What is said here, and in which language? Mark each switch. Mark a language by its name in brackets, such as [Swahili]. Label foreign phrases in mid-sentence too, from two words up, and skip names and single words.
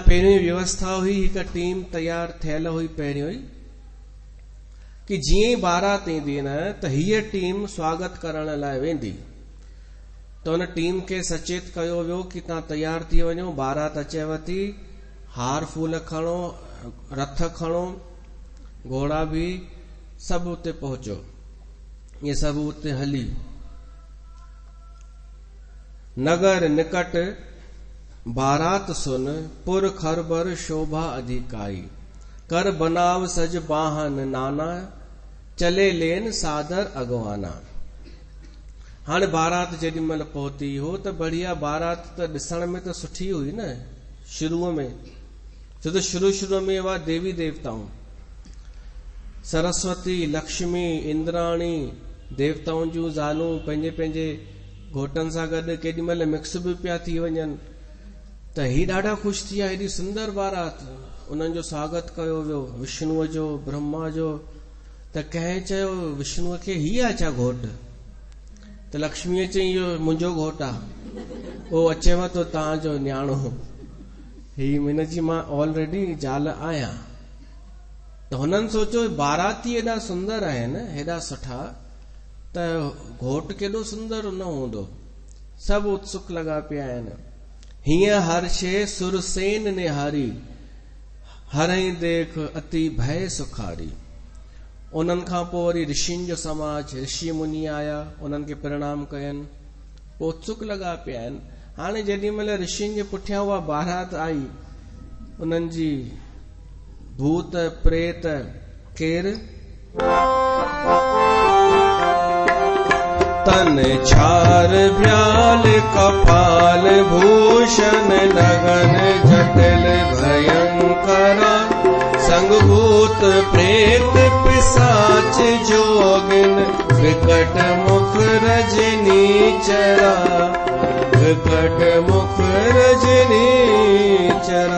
[Sindhi] पहिरीं व्यवस्था हुई हिकु टीम तयार थियल हुई पहिरीं हुई कि जीअं ई बारात ईंदी न त हीअ टीम स्वागत करण लाइ वेंदी त हुन टीम खे सचेत कयो वियो कि तव्हां तयार थी वञो बारात अचेव थी हार फूल खणो रथ खणो घोड़ा भी सभु उते पहुचो ये सभु उते हली [Awadhi] नगर निकट बारात सुन पुर खरबर शोभा अधिकाई कर बनाव सज बाहन नाना चले लेन सादर अगवाना [Sindhi] हाणे बारात जेॾी महिल पहुती हो त बढ़िया बारात त ॾिसण में त सुठी हुई न शुरूअ में छो त शुरू में हुआ देवी देवताऊं सरस्वती लक्ष्मी इंद्राणी देवताउनि जूं ज़ालूं पंहिंजे पंहिंजे घोटनि सां गॾु केॾी महिल मिक्स बि पिया थी वञनि त ही ॾाढा ख़ुशि थी विया हेॾी सुंदर बारात उन्हनि जो स्वागत कयो वियो विष्णुअ जो ब्रह्मा जो त कंहिं चयो विष्णुअ खे हीअ आहे छा घोट त लक्ष्मीअ चई इहो मुंहिंजो घोट आहे उहो अचेव थो तव्हांजो न्याणो ही हिनजी मां ऑलरेडी ज़ाल आहियां त हुननि सोचियो बाराती एॾा सुंदर आहिनि हेॾा सुठा त घोट केॾो सुंदर न हूंदो सभु उत्सुक लॻा पिया आहिनि हीअं [Awadhi] हर शइ सुरसेन निहारी हरई देख अति भय सुखारी [Sindhi] उन्हनि खां पोइ वरी ऋषियुनि जो समाज ऋषि मुनि आया उन्हनि खे प्रणाम कयनि पोइ उत्सुक लॻा पिया आहिनि हाणे जेॾी महिल ऋषियुनि जे पुठियां उहा बारात आई उन्हनि जी भूत प्रेत केरु [Awadhi] तन छार ब्याल कपाल भूषण नगन जटिल भयंकरा संग भूत प्रेत पिशाच जोगिन विकट मुख रजनी चरा विकट मुख रजनी चरा।